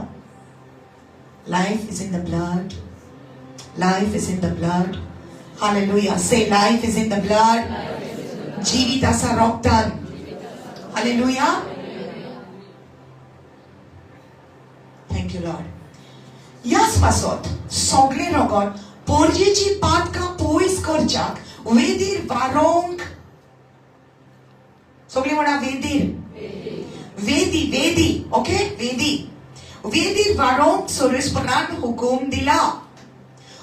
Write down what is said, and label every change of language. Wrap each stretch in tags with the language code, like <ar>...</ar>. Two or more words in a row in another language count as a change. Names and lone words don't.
<en>Life is in the blood. Life is in the blood. Hallelujah. Say, life is in the blood.</en> <kok>जीवित आसा रोगतान.</kok> <en>Hallelujah. Thank you, Lord.</en> <kok>ह्याच पासत सगळे रोगात पोरजेची पातकां पयस करच्याक वेदीर वारोंक. सगळे म्हणा वेदीर. वेदी. ओके? वेदीर वारोंक सोरेस्परान हुकूम दिला.</kok>